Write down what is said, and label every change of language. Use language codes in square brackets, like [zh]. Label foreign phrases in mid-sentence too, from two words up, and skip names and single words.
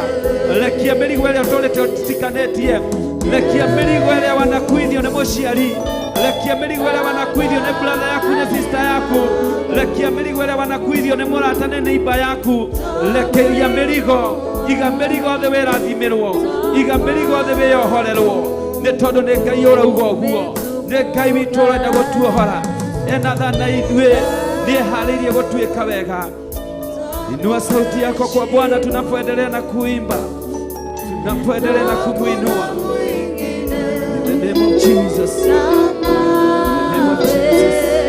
[ki] Rekia mĩrigo ĩrĩa tũrĩte tũtikanĩtie, rekia mĩrigo ĩrĩa wanakuithio nĩ mũciari, rekia mĩrigo ĩrĩa wanakuithio nĩ brother yaku nĩ sister yaku, rekia mĩrigo ĩrĩa wanakuithio nĩ mũrata nĩ neighbor yaku, rekeria mĩrigo, iga mĩrigo thĩ wĩrathimĩrwo, iga mĩrigo thĩ wĩohorerwo, nĩ tondũ nĩ Ngai ũrauga ũguo, nĩ Ngai witũ ũrenda gũtuohora, ena tha na ithuĩ, nĩeharĩirie gũtuĩka wega. [sw] Inua sauti yako kwa Bwana tunapoendelea na kuimba, tunapoendelea na kumuinua. [en] In the name of Jesus. In the name of Jesus.